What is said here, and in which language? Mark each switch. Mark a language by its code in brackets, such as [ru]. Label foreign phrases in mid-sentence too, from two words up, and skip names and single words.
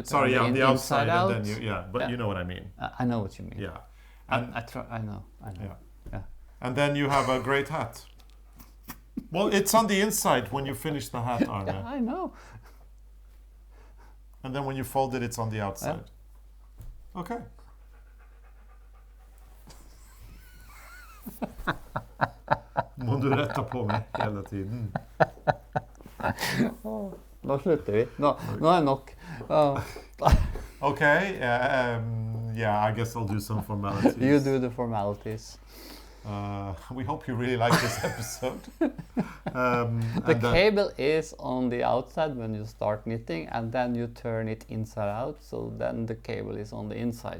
[en] Sorry, yeah, on the outside, inside out. and then but Yeah. you know what I mean. I know what you mean. Yeah, I know. yeah, Yeah. and then you have a great hat. Well, it's on the inside when you finish the hat, Arne, Yeah, I know. and then when you fold it, it's on the outside. Okay. [no] Må du rette på meg hele tiden. Nå slutter vi. Nå er det nok. [en] Okay, yeah, I guess I'll do some formalities. You do the formalities. We hope you really like this episode. The cable is on the outside when you start knitting, and then you turn it inside out, so then the cable is on the inside